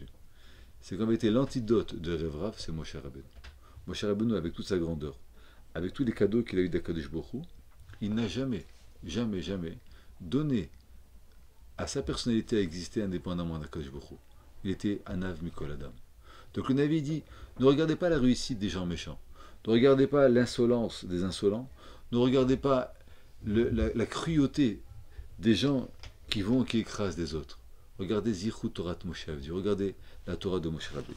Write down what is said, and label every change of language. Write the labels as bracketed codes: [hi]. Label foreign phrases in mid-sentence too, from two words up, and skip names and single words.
[fr] C'est qu'en vérité l'antidote de rêve rave, c'est Moshe Rabbeinu. Moshe Rabbeinu, avec toute sa grandeur, avec tous les cadeaux qu'il a eu d'Akadosh Baruch Hu, il n'a jamais donné à sa personnalité à exister indépendamment d'Akadosh Baruch Hu. Il était [he] ענו מכל אדם. [fr] Donc le Navi dit, ne regardez pas la réussite des gens méchants, ne regardez pas l'insolence des insolents, ne regardez pas la cruauté des gens qui écrasent des autres. [he] Regardez זכרו תורת משה עבדי, [fr] regardez la Torah de Moshe Rabbeinu.